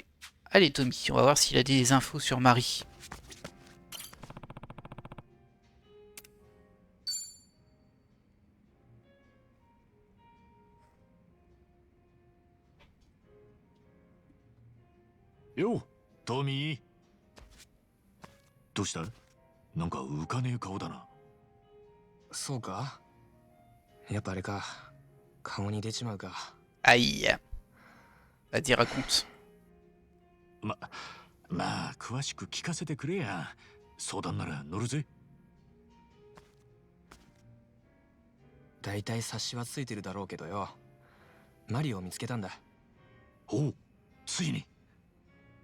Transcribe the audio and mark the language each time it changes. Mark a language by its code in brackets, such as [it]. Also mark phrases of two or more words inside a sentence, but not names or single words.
[fr] Allez Tommy, on va voir s'il a des infos sur Marie. Yo, Tommy. [ja] どうした？なんか浮かねえ顔だな。そうか、やっぱあれか、顔に出ちまうか。 [fr] Aïe. Vas-y, raconte. [ja] まあ詳しく聞かせてくれや。相談なら乗るぜ。だいたい察しはついてるだろうけどよ、マリオを見つけたんだ。おう、ついに。